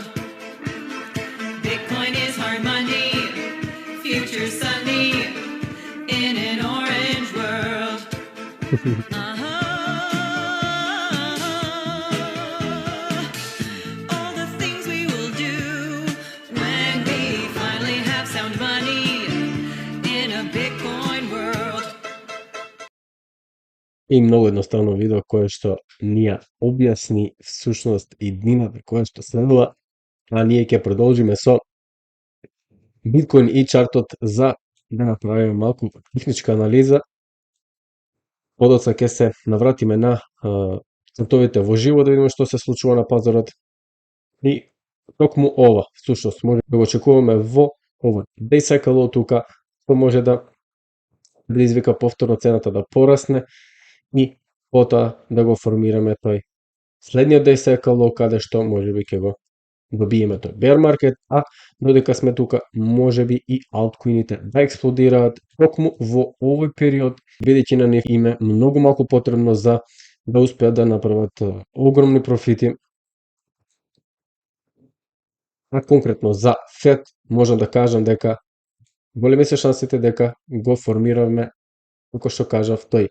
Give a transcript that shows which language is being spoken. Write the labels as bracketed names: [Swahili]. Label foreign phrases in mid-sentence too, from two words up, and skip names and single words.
[English] Bitcoin is hard money, future sunny in an orange world. All the things we will do when we finally have sound money in a Bitcoin world. [Macedonian] И многу едноставно видео кое што ни ја објасни всушност и днината која што следува, а ние ќе продолжиме со биткоин и чартот за да направиме малку техничка анализа. Подоцна ќе се навратиме на чартовите во живо да видиме што се случува на пазарот. И токму ова, всушност, може да го очекуваме во овој [English] day cycle [Macedonian] тука, што може да предизвика повторно цената да порасне и потоа да го формираме тој следниот [English] day cycle [Macedonian] каде што можеби ќе го добиеме тој [English] bear market, [Macedonian] а додека сме тука, можеби и алткоините да експлодираат токму во овој период, бидејќи на нив им е многу малку потребно за да успеат да направат огромни профити. А конкретно за Fed можам да кажам дека големи се шансите дека го формираме, како што кажав, тој.